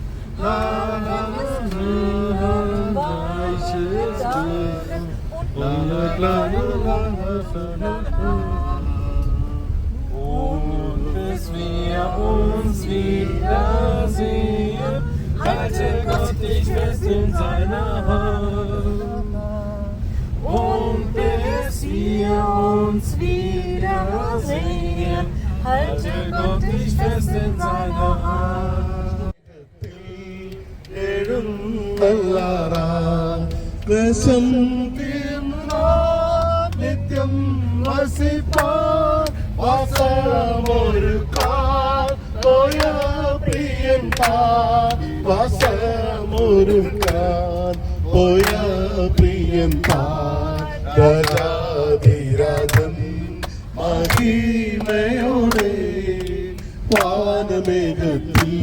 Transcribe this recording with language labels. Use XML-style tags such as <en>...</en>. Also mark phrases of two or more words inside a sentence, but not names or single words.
<de>Weiches Glück und kleine und bis wir uns wiedersehen, halte Gott dich fest in seiner Hand. Und bis wir uns wiedersehen, halte Gott dich fest in seiner Hand.</de> <ml>ദേശം നിത്യം വസിപ്പാൻ വാസമൊരുക്കാൻ പോയ പ്രിയൻ താൻ വാസമൊരുക്കാൻ പോയ പ്രിയൻ താൻ രാജാധിരാജൻ മഹിമയോടെ വാനമേഘത്തിൽ</ml>